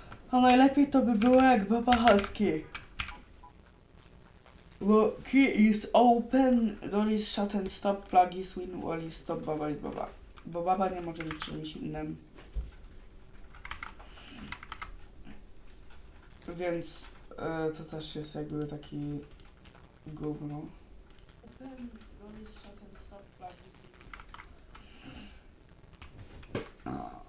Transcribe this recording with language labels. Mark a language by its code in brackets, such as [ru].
[pl] A najlepiej to by było jak Baba Husky. [en] Key is open, door is shut and stop, plug is win, wall is stop, baba is baba. [pl] Bo baba nie może być czymś innym. Więc to też jest jakby taki gówno. [en] Open, door is shut and stop, plug is win.